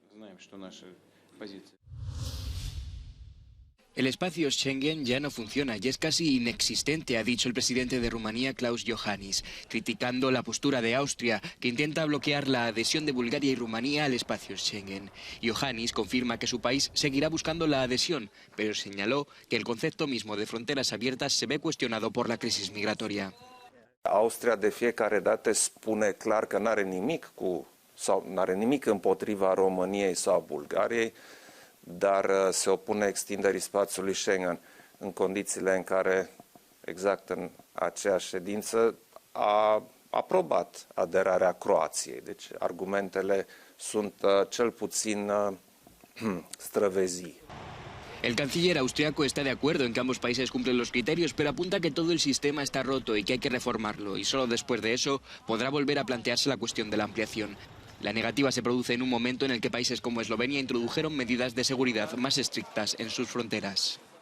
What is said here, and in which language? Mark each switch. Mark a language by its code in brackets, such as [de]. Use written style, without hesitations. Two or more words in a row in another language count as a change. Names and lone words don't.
[es] El espacio Schengen ya no funciona y es casi inexistente, ha dicho el presidente de Rumanía, Klaus Iohannis, criticando la postura de Austria, que intenta bloquear la adhesión de Bulgaria y Rumanía al espacio Schengen. Iohannis confirma que su país seguirá buscando la adhesión, pero señaló que el concepto mismo de fronteras abiertas se ve cuestionado por la crisis migratoria. [ro] Austria de fiecare dată spune clar că n-are nimic împotriva României sau Bulgariei, dar se opune extinderii spațiului Schengen în condițiile în care, exact în aceeași ședință, a aprobat aderarea Croației. Deci argumentele sunt cel puțin străvezii. [es] El canciller austriaco está de acuerdo en que ambos países cumplen los criterios, pero apunta que todo el sistema está roto y que hay que reformarlo, y solo después de eso podrá volver a plantearse la cuestión de la ampliación. La negativa se produce en un momento en el que países como Eslovenia introdujeron medidas de seguridad más estrictas en sus fronteras.